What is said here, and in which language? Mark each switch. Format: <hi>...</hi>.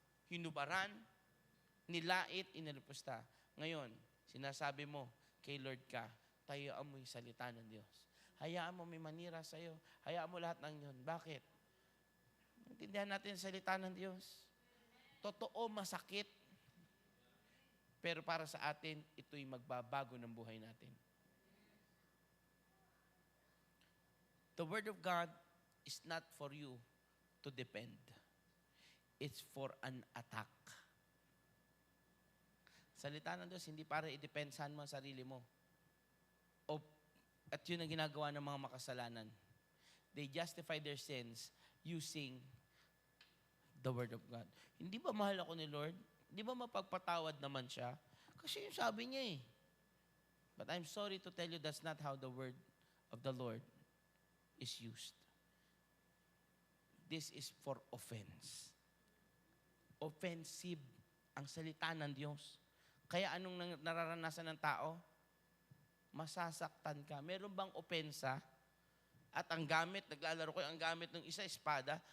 <tl>Hinubaran, nilait, inalipusta. Ngayon, sinasabi mo, kay Lord ka, tayaan mo yung salita ng Diyos. Hayaan mo may manira sa'yo. Hayaan mo lahat ng yun. Bakit? Intindihan natin ang salita ng Diyos. Totoo, masakit. Pero para sa atin, ito'y magbabago ng buhay natin.</tl> <en>The Word of God is not for you to depend. It's for an attack.</en> <tl>Salita ng Diyos, hindi para i-depensahan mo ang sarili mo. At yun ang ginagawa ng mga makasalanan.</tl> <en>They justify their sins using the Word of God.</en> <tl>Hindi ba mahal ako ni Lord? Hindi ba mapagpatawad naman siya? Kasi yung sabi niya</tl> <en>But I'm sorry to tell you that's not how the Word of the Lord is used. This is for offense.</en> <tl>Offensive ang salita ng Diyos. Kaya anong nararanasan ng tao? masasaktan ka. Meron bang opensa? At ang gamit, naglalaro ko, ang gamit ng isa, espada.</tl>